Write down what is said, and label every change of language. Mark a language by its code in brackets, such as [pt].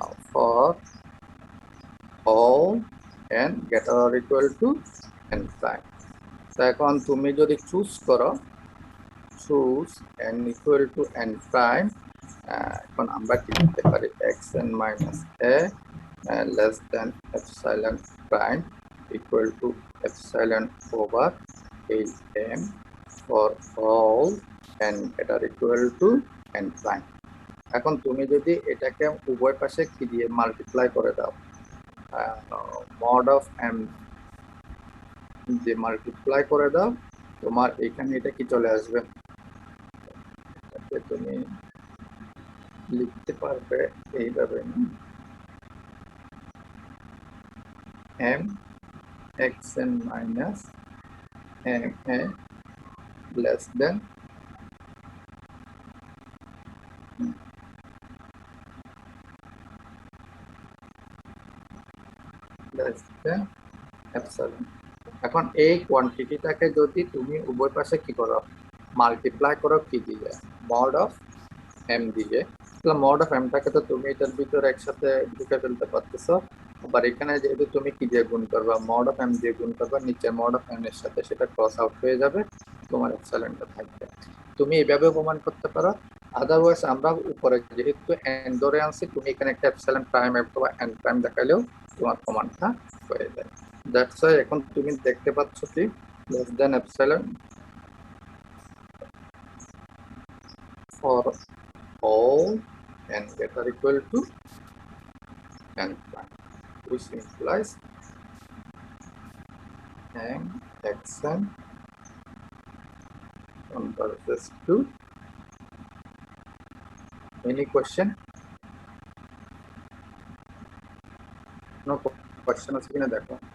[en] For all n greater or equal to n prime. [bn] তো এখন তুমি যদি চুজ করো, choose N equal to N prime, এখন আমরা কি লিখতে পারি? [en] X n minus a less than epsilon prime equal to epsilon over m for all n greater equal to n prime। [bn] এখন তুমি যদি এটাকে উভয় পাশে কি দিয়ে মাল্টিপ্লাই করে দাও, [en] mod of m [bn] যে মাল্টিপ্লাই করে দাও, তোমার এখানে এটা কি চলে আসবে? তুমি লিখতে পারবে এইভাবে, [en] m xn minus ma less than epsilon। [bn] এখন এই কোয়ান্টিটিটাকে যদি তুমি উভয় পাশে কি করো, মাল্টিপ্লাই করো কি দিয়ে? মড অফ এম দিয়ে। তাহলে মড অফ এমটাকে তো তুমি এটার ভিতরে একসাথে ঢুকে ফেলতে পারতেছো, আবার এখানে যেহেতু তুমি কি দিয়ে গুণ করবা, মড অফ এম দিয়ে গুণ করবা নিচে মড অফ এম এর সাথে, সেটা ক্রস আউট হয়ে যাবে, তোমার এপসাইলনটা থাকবে। তুমি এইভাবে প্রমাণ করতে পারো। আদারওয়াইজ আমরা উপরে যেহেতু এন ধরে আনছি, তুমি এখানে একটা এপসাইলন প্রাইম অথবা এন প্রাইম দেখাইলেও তোমার প্রমাণটা হয়ে যায়। [en] that's why [bn] এখন তুমি দেখতে পাচ্ছ কি [en] Less than epsilon for all n greater equal to n prime, which implies m xn converges to any question? No question [bn] আছে কিনা দেখো।